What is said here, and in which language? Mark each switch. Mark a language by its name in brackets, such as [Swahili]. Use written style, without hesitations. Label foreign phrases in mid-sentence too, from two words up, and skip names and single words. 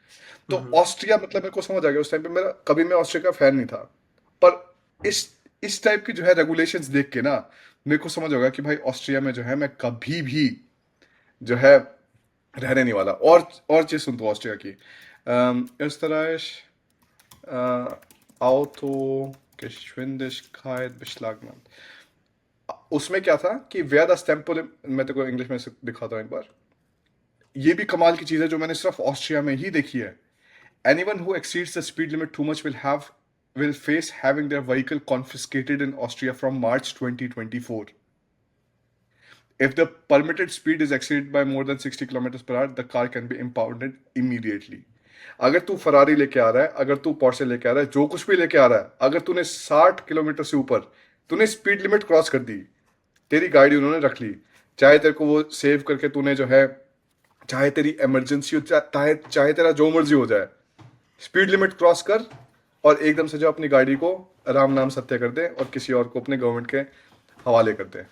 [Hindi] तो ऑस्ट्रिया मतलब मेरे को समझ आ गया उस टाइम पे, मेरा कभी मैं ऑस्ट्रिया का फैन नहीं था, पर इस टाइप की जो है रेगुलेशंस देख के ना मेरे को समझ होगा कि भाई ऑस्ट्रिया में जो है मैं कभी भी जो है रहने नहीं वाला। और चीज सुन तो ऑस्ट्रिया की, [German] Österreich Autogeschwindigkeit beschlagnahmt। [Hindi] उसमें क्या था कि [German] wer das Tempo [Hindi] मैं तेरे को इंग्लिश में दिखाता हूँ एक बार। ये भी कमाल की चीज है जो मैंने सिर्फ ऑस्ट्रिया में ही देखी है। [English] Anyone who exceeds the speed limit too much will face having their vehicle confiscated in Austria from March 2024. If the permitted speed is exceeded by more than 60 kilometers per hour, the car can be impounded immediately. [Hindi] अगर तू फरारी लेके आ रहा है, अगर तू पोर्शे लेके आ रहा है, जो कुछ भी लेके आ रहा है, अगर तूने 60 किलोमीटर से ऊपर तूने [English] speed limit cross [Hindi] कर दी, तेरी गाड़ी उन्होंने रख ली, चाहे तेरे को वो सेव करके तूने जो है, चाहे तेरी इमरजेंसी हो, चाहे तेरा जो मर्जी हो जाए, [English] speed limit cross [Hindi] कर और एकदम से जो अपनी गाड़ी को राम नाम सत्य कर दे और किसी और को अपने गवर्नमेंट के हवाले कर दे।